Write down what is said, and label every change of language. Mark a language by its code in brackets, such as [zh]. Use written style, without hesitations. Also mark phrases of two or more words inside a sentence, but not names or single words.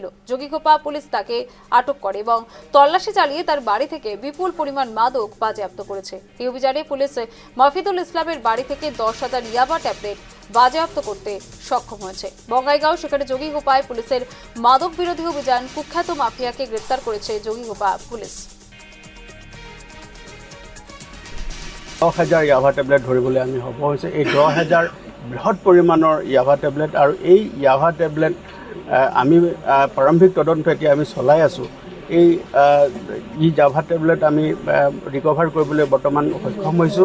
[bn] যোগীঘোপা পুলিশ তাকে আটক করে এবং তল্লাশি চালিয়ে তার বাড়ি থেকে বিপুল পরিমাণ মাদক বাজেয়াপ্ত করেছে। এই অভিযানে পুলিশ মফিজুল ইসলামের বাড়ি থেকে 10,000 ইয়াবা ট্যাবলেট বাজেয়াপ্ত করতে সক্ষম হয়েছে। বঙ্গাইগাঁও সেখানে যোগীঘোপায় পুলিশের মাদক বিরোধী অভিযান কুখ্যাত মাফিয়াকে গ্রেপ্তার করেছে যোগীঘোপা পুলিশ। [as] 10,000 ইয়াভা টেবলেট ধৰিবলৈ আমি হ'ব হৈছে। এই 10,000 বৃহৎ পৰিমাণৰ ইয়াভা টেবলেট আৰু এই ইয়াভা টেবলেট আমি প্ৰাৰম্ভিক তদন্ত এতিয়া আমি চলাই আছোঁ। এই ইয়াভা টেবলেট আমি ৰিকভাৰ কৰিবলৈ বৰ্তমান সক্ষম হৈছোঁ।